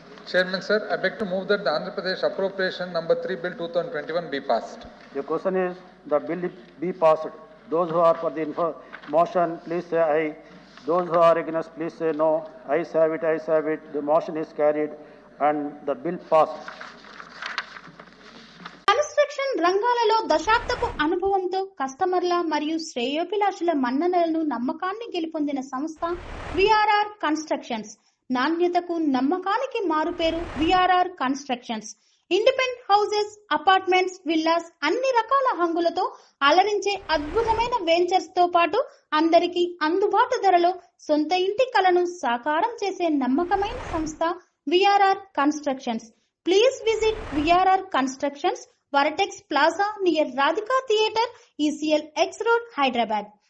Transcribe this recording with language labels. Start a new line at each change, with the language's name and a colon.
English: Chairman sir, I beg to move that the Andhra Pradesh appropriation number 3 bill 2021 be passed. The question is, the bill be passed. Those who are for the motion, please say aye. Those who are against, please say no. Ayes have it, ayes have it. The motion is carried and the bill passed.
Telugu: Construction రంగాలలో దశాబ్దపు అనుభవంతో కస్టమర్ల మరియు శ్రేయోభిలాషుల మన్ననలను నమ్మకాన్ని గెలుపొందిన సంస్థ VRR constructions. నాణ్యతకు నమ్మకానికి మారుపేరు VRR constructions. Independent houses, apartments, villas అన్ని రకాల హంగులతో అలరించే అద్భుతమైన వెంచర్స్ తో పాటు అందరికీ అందుబాటు ధరలో సొంత ఇంటి కలను సాకారం చేసే నమ్మకమైన సంస్థ VRR constructions.
English: Please visit VRR constructions, Varatex Plaza near Radhika Theatre, ECL X Road, Hyderabad.